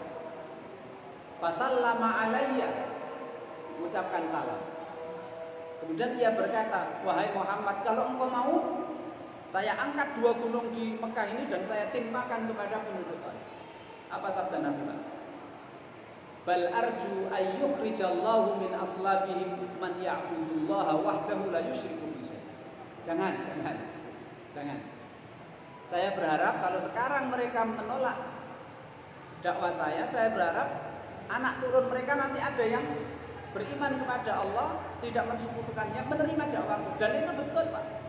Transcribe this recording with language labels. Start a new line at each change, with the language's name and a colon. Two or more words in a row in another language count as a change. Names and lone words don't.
Arabic: فسلم علي,
Indonesian: mengucapkan salam. Kemudian dia berkata, "Wahai Muhammad, kalau engkau mau, saya angkat dua gunung di Mekah ini dan saya timpakan kepada penduduk Taif." Apa sabda Nabi Pak?
Arabic: "بل أرجو أن يخرج الله من أصلابهم من يعبد الله وحده لا يشرك به."
Indonesian: Jangan. Saya berharap kalau sekarang mereka menolak dakwah saya berharap anak turun mereka nanti ada yang beriman kepada Allah, tidak mensekutukannya, menerima dakwahku. Dan itu betul Pak.